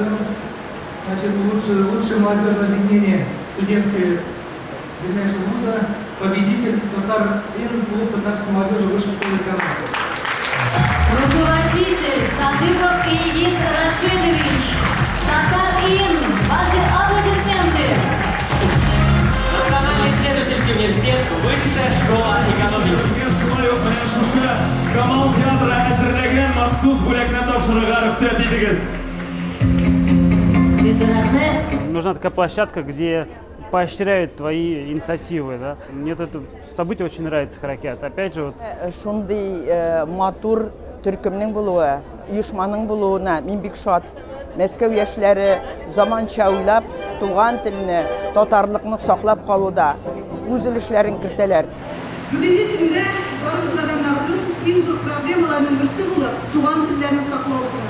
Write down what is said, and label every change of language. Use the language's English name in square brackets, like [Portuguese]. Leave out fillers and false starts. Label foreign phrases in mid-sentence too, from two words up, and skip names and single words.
[Russian] Значит, лучшее молодежное объединение студентской сильнейшего вуза, победитель Татар-Ин, клуб татарской молодежи высшей школы экономики. Руководитель Садыков Ильгиз Рашидович, Татар-Ин, ваши аплодисменты. Национальный исследовательский университет, высшая школа экономики. [Tatar] Камал театры әзірлеген махсус бүләкне тапшырырга рөхсәт итегез. [Russian] Нужна такая площадка, где поощряют твои инициативы. Да? Мне это событие очень нравится, Харакят. Опять же, [Tatar] Шундый матур төркемнең булуы, оешманың булуына мин бик шат. Мәскәү яшьләре заманча уйлап, туган телне, татарлыкны саклап калуда үз өлешләрен кертәләр. Бүгенге көндә барыбызга да мәгълүм иң зур проблемаларның берсе булып, туган телләрне саклау тора.